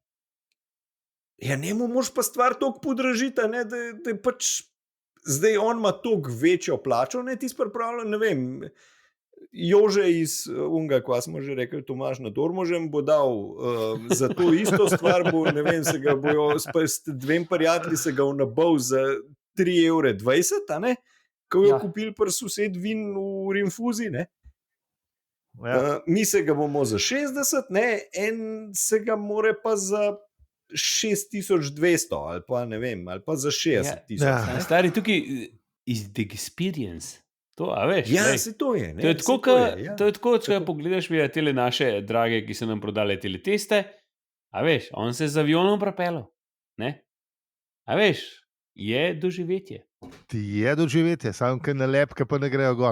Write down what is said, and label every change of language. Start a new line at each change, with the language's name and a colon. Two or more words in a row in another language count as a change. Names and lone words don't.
Slovenian: Ja, njemu moš pa stvar toliko podražiti, ne, da pač zdaj on ima toliko večjo plačo, ne, tisto pripravljen, ne vem, Jože iz unga, kva smo že rekli, Tomaž na Dormožem bo dal za to isto stvar, bo, ne vem, se ga bojo, s dvem prijatelji se ga nabal za 3,20 €, a ne, ko jo kupili pri sosed vin v Rinfuzi, ne. Ja. Mi se ga bomo za 60, ne, en se ga more pa za 6.200 ali pa ne vem, ali pa za 60.000. Ja. Stari, tukaj
English: is the experience.
Slovenian: To, a veš? Ja, se to je. Ne? To je tako, če pogledaš tele naše drage, ki so nam prodali tele teste, a veš, on se z avionom propelil, ne? A veš, je doživetje. Ti je doživetje, samo kaj nalepke pa ne grejo gor.